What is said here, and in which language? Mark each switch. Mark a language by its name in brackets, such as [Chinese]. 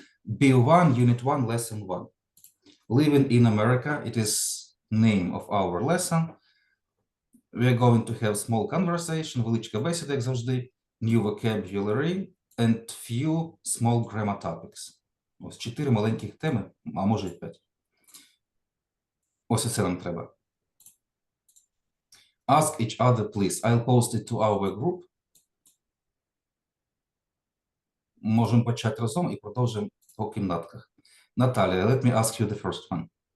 [English] B1, Unit 1, Lesson 1. Living in America, it is name of our lesson. We're going to have small conversation, [Ukrainian] величка бесіда, як завжди, [English] new vocabulary and few small grammar topics. [Ukrainian] Ось 4 маленьких теми, а може і 5. Ось це нам треба. [English] Ask each other, please. I'll post it to our group. [Ukrainian] Можемо почати разом і продовжимо по кімнатках. [English] Наталія, let me ask you the first one.